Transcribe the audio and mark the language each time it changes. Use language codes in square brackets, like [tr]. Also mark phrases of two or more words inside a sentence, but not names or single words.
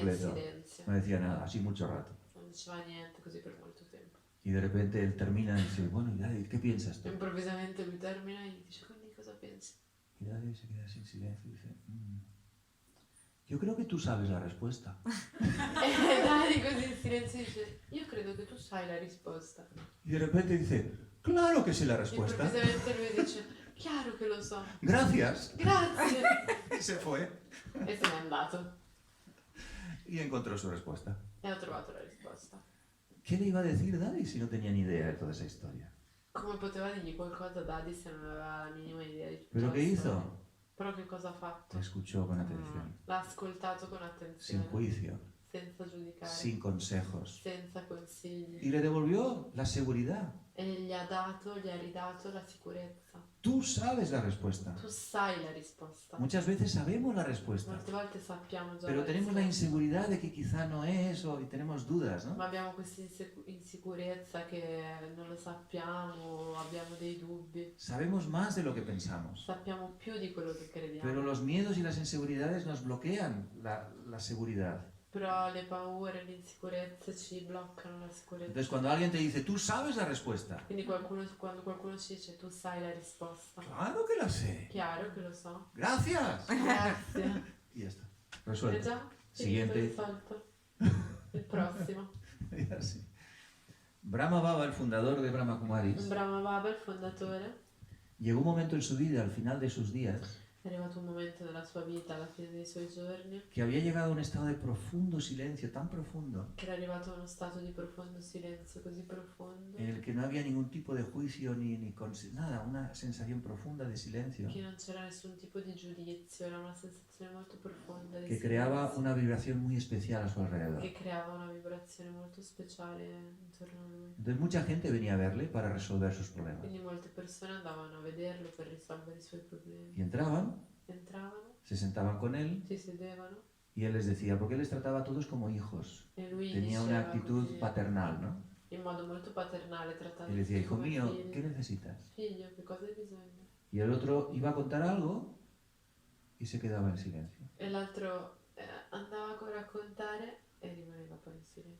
[it] completo. silenzio. [es] No decía nada, así mucho rato. [it] Non diceva niente così per molto tempo. [es] Y de repente él termina y dice, bueno, ¿y Daddy, qué piensas tú? [it] Improvvisamente lui termina e gli dice, quindi cosa pensi? [es] Y Daddy se queda así en silencio y dice, yo creo que tú sabes la respuesta. [it] E Daddy così in silenzio dice, io credo che tu sai la risposta. [es] Y de repente dice, claro que sé la respuesta. [it] Improvvisamente lui dice, chiaro che lo so. [es] Gracias. [it] Grazie. [es] Y se fue [it] E se n'è andato. [es] y encontró su respuesta. [it] E ho trovato la risposta. [es] ¿Qué le iba a decir Daddy si no tenía ni idea de toda esa historia? [it] Come poteva dirgli qualcosa a Daddy se non aveva la minima idea di tutto? [es] ¿Pero qué hizo? [it] Però che cosa ha fatto? [es] Le escuchó con atención, [it] L'ha ascoltato con [es] sin [it] attenzione, [es] juicio, [it] senza giudicare, [es] sin consejos. [it] senza consigli. [es] Y le devolvió la seguridad. [it] E gli ha ridato la sicurezza. [es] Tú sabes la respuesta. [it] Tu sai la risposta. [es] Muchas veces sabemos la respuesta, [it] Molte volte sappiamo già [es] pero [it] la [es] tenemos la [it] risposta, [es] inseguridad de que quizá no es o y tenemos dudas, ¿no? [it] ma abbiamo questa insicurezza che non lo sappiamo, abbiamo dei dubbi. [es] Sabemos más de lo que pensamos, [it] Sappiamo più di quello che crediamo. [es] pero los miedos y las inseguridades nos bloquean la seguridad. [it] Però le paure, le insicurezze ci bloccano la sicurezza. [es] Entonces cuando alguien te dice, tú sabes la respuesta, [it] Quindi quando qualcuno ci dice tu sai la risposta, [es] claro que la sé, [it] chiaro che lo so. [es] gracias. [it] Grazie. [es] Y ya está, [it] È [es] resuelto. [it] già [es] Siguiente. [it] risolto. Il prossimo. [es] Y así. Brahma Baba, el fundador de Brahma Kumaris, [it] Brahma Baba, il fondatore, [es] llegó un momento en su vida, al final de sus días, [it] È arrivato un momento della sua vita, alla fine dei suoi giorni, [es] que había llegado a un estado de profundo silencio, tan profundo, [it] che era arrivato a uno stato di profondo silenzio così profondo [es] en el que no había ningún tipo de juicio nada, una sensación profunda de silencio, [it] che non c'era nessun tipo di giudizio, era una sensazione molto profonda di [es] que creaba [it] silenzio, [es] una vibración muy especial a su alrededor. [it] che creava una vibrazione molto speciale intorno a lui. [es] Entonces mucha gente venía a verle para resolver sus problemas. [it] Quindi molte persone andavano a vederlo per risolvere i suoi problemi. [es] Y entraban, [it] Entravano, [es] se sentaban con él [it] si sedevano [es] y él les decía, porque él les trataba a todos como hijos. [it] e lui [es] Tenía una [it] diceva [es] actitud [it] così, [es] paternal, ¿no? [it] in modo molto paternale, [es] Y [it] trattando [es] le decía, [it] tutti [es] hijo [it] come [es] mío, [it] figli. [es] ¿qué necesitas? [it] Figlio, che cosa hai bisogno? [es] Y el otro iba a contar algo y se quedaba en silencio. [it] E l'altro andava a raccontare e rimaneva poi in silenzio.